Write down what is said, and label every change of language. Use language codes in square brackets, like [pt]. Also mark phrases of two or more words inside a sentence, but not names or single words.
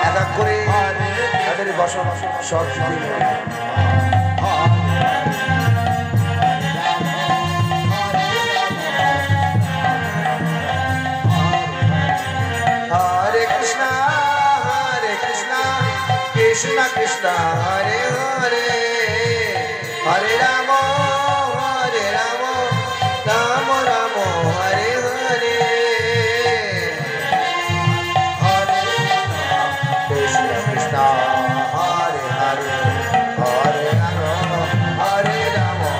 [bn] এক করে তাদের বসন সব কিছুই [sa] হরে কৃষ্ণ কৃষ্ণ কৃষ্ণ হরে হরে হরে রাম রাম রাম হরে হরে কৃষ্ণ কৃষ্ণ হরে হরে হরে রাম রাম